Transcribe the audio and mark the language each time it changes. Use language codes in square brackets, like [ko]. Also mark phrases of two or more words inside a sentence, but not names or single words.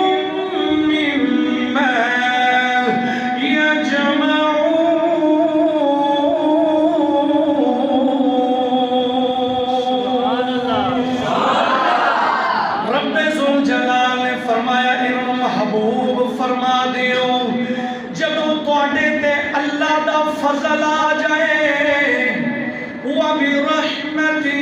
[pa] مما فرما دیو جدوں تواڈے تے اللہ دا فضل آ جائے وَبِرَحْمَتِهِ